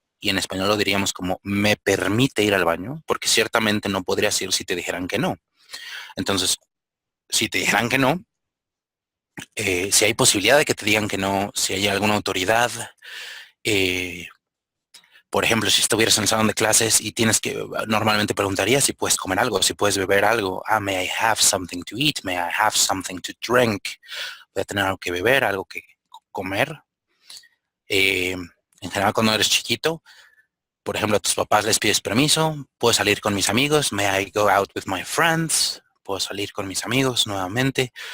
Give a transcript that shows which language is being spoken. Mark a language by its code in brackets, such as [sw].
[es] Y en español lo diríamos como, ¿me permite ir al baño? Porque ciertamente no podrías ir si te dijeran que no. Entonces, si te dijeran que no, si hay posibilidad de que te digan que no, si hay alguna autoridad, eh, por ejemplo, si estuvieras en el salón de clases y tienes que, normalmente preguntarías si puedes comer algo, si puedes beber algo. [en] Ah, may I have something to eat? May I have something to drink? [es] Voy a tener algo que beber, algo que comer. En general, cuando eres chiquito, por ejemplo, a tus papás les pides permiso, puedo salir con mis amigos, [en] may I go out with my friends? [es] Puedo salir con mis amigos nuevamente.